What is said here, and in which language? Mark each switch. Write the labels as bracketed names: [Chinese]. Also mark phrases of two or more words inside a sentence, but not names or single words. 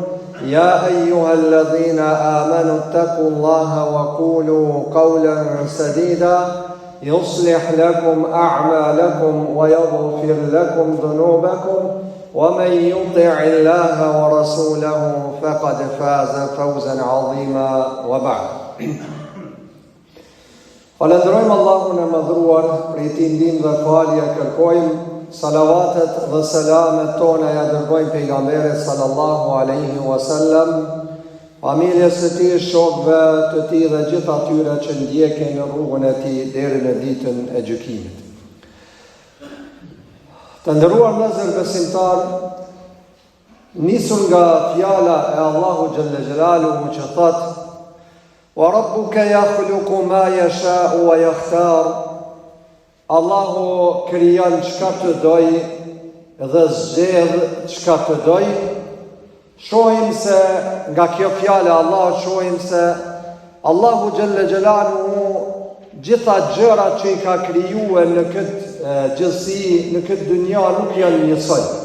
[Arabic] يا أيها الذين آمنوا اتقوا الله وقولوا قولا سديدا يصلح لكم أعمالكم ويغفر لكم ذنوبكم ومن يطع الله ورسوله فقد فاز فوزا عظيما وبعد. [Albanian] Falenderojmë Allahun e madhruar, për i tij ndihmë dhe falje kërkojmë, salavatet dhe selamet tona ja dërgojmë pejgamberit [Arabic] صلى الله عليه وسلم, [Albanian] familjes së tij, shokëve të tij dhe gjithë atyre që ndjekin në rrugën e tij deri në ditën e gjykimit. Të nderuar vëllezër besimtar, nisur nga fjala e Allahu [Arabic] جل جلاله [Albanian] që thotë: [Arabic] وَرَبُّكَ يَخْلُقُ مَا يَشَاءُ وَيَخْتَارُ. [Albanian] Allahu krijon çka të doj dhe zgjedh çka të doj. Shohim se nga kjo fjalë Allah shohim se Allahu [Arabic] جل جلاله [Albanian] gjitha gjërat që i ka krijuar në këtë gjësi, në këtë dynja nuk janë njësoj.